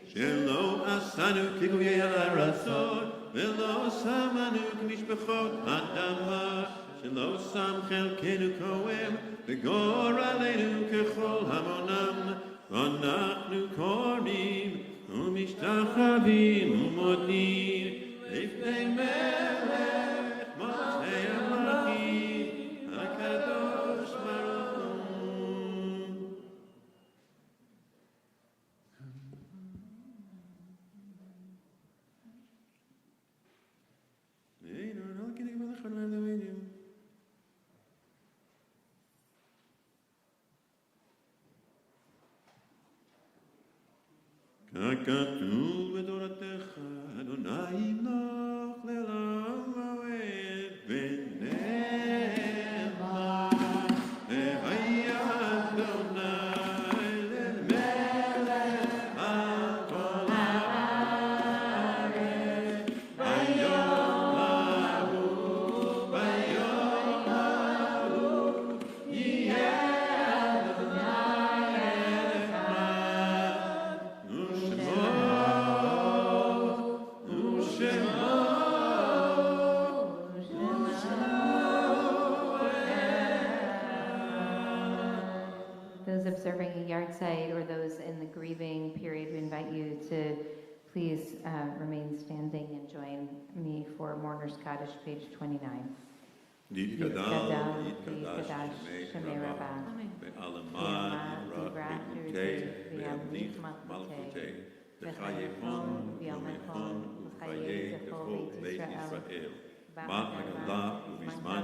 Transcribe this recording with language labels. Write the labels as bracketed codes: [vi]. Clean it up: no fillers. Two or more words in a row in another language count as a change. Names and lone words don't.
[he] שלא עשנו כגויי הרצון ולא שמנו כמשפחות אדמה שלא שם חלקנו כהן וגורלנו ככל המונם ואנחנו קוראים ומשתחווים ומודים לפני מלך מלכי המלכים הקדוש ברוך הוא. Eino, [es] no quiere que me dejen hablar de ello. [he] ככתוב בתורתך, אדוני ימלוך לעולם ועד ונאמר, והיה אדוני למלך על כל הארץ, ביום ההוא יהיה אדוני אחד. [en] Those observing a yard site or those in the grieving period, we invite you to please remain standing and join me for Mourner's Kaddish, page 29. [arc] יתגדל ויתקדש שמי רבה ועלמה יברא יקוטי וימליך מלכותי וחייכון וימלכון וחיי זכור בית ישראל בעגלה ובזמן